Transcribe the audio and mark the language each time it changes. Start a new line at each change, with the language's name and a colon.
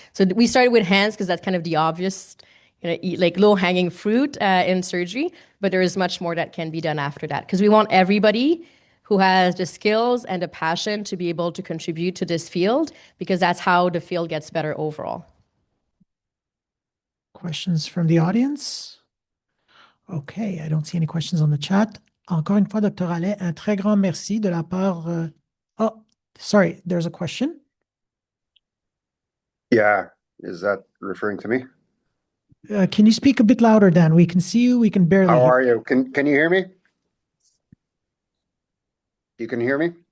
English: So we started with hands because that's kind of the obvious, like low-hanging fruit in surgery, but there is much more that can be done after that because we want everybody who has the skills and the passion to be able to contribute to this field because that's how the field gets better overall. Questions from the audience? Okay, I don't see any questions on the chat.
French: Encore une fois, Dr. Hallet, un très grand merci de la part.
English: Oh, sorry, there's a question. Yeah, is that referring to me? Can you speak a bit louder, Dan? We can see you, we can barely How hear. are you? Can you hear me? You can hear me?